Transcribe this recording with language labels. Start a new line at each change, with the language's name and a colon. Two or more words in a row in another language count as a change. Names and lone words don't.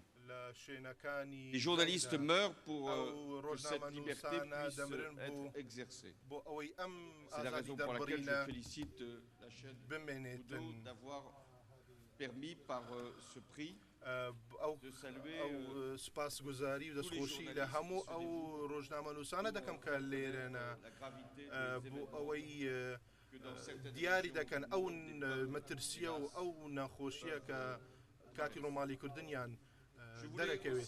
French: Les journalistes meurent pour que cette liberté puisse être exercée. C'est la raison pour laquelle je félicite la chaîne Kudo d'avoir permis par ce prix de saluer
Central Kurdish: سپاسگوزاری و دەستخۆشی لە هەموو ئەو ڕۆژنامەنووسانە دەکەم کە لێرەنە بۆ ئەوەی دیاری دەکەن ئەو مەترسیە و ئەو نەخۆشیە کە کاتی ڕۆماڵی کوردنیان دەرەکەوێت.